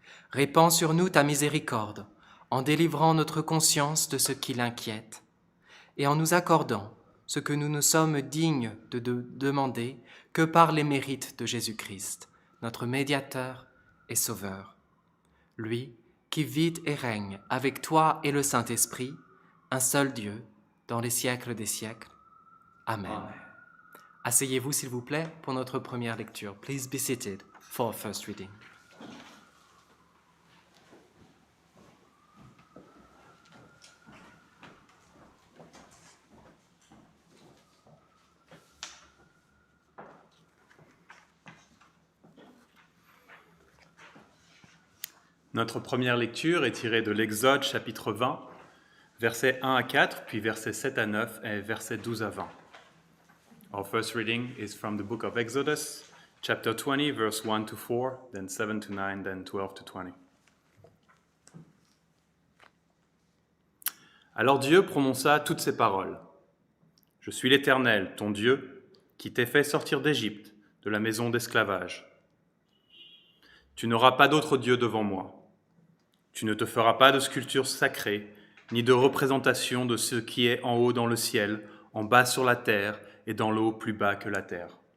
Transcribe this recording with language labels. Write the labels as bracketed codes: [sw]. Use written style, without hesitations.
[fr] Répands sur nous ta miséricorde, en délivrant notre conscience de ce qui l'inquiète, et en nous accordant ce que nous ne sommes dignes de demander que par les mérites de Jésus-Christ, notre médiateur et sauveur. Lui qui vit et règne avec toi et le Saint-Esprit, un seul Dieu, dans les siècles des siècles. Amen. Amen. Asseyez-vous s'il vous plaît pour notre première lecture. [en] Please be seated for our first reading. [fr] Notre première lecture est tirée de l'Exode chapitre 20, versets 1 à 4, puis versets 7 à 9 et versets 12 à 20. [en] Our first reading is from the book of Exodus, chapter 20, verse 1 to 4, then 7 to 9, then 12 to 20. [fr] Alors Dieu prononça toutes ces paroles. « Je suis l'Éternel, ton Dieu, qui t'ai fait sortir d'Égypte, de la maison d'esclavage. Tu n'auras pas d'autre Dieu devant moi. Tu ne te feras pas de sculpture sacrée, ni de représentation de ce qui est en haut dans le ciel, en bas sur la terre et dans l'eau plus bas que la terre.